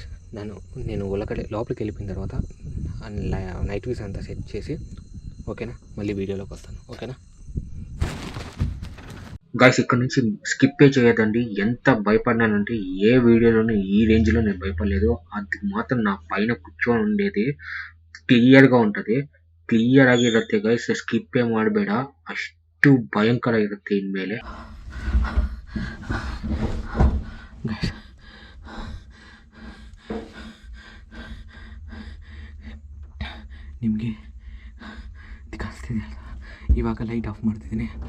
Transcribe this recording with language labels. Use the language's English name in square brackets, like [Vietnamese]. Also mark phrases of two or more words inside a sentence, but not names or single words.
[Telugu] నేను లోపలికి వెళ్ళిపోయిన తర్వాత నైట్ వ్యూస్ అంతా సెట్ చేసి, ఓకేనా, మళ్ళీ వీడియోలోకి వస్తాను. ఓకేనా గైస్, ఇక్కడ నుంచి స్కిప్పే చేయదండి. ఎంత భయపడినానంటే ఏ వీడియోలోనూ ఈ రేంజ్లో నేను భయపడలేదు. అది మాత్రం నా పైన కూర్చొని ఉండేది ಕ್ಲಿಯರ್గా ఉంటుంది. [Kannada] ಕ್ಲಿಯರ್ ಆಗಿರುತ್ತೆ ಗೈಸ್, ಸ್ಕಿಪ್ಪೇ ಮಾಡಬೇಡ. ಅಷ್ಟು ಭಯಂಕರ ಇರುತ್ತೆ ಇನ್ಮೇಲೆ ಗೈಸ್. ನಿಮಗೆ ಕಾಣಿಸ್ತಿದೆ ಅಲ್ಲ, ಇವಾಗ ಲೈಟ್ ಆಫ್ ಮಾಡ್ತಿದ್ದೀನಿ.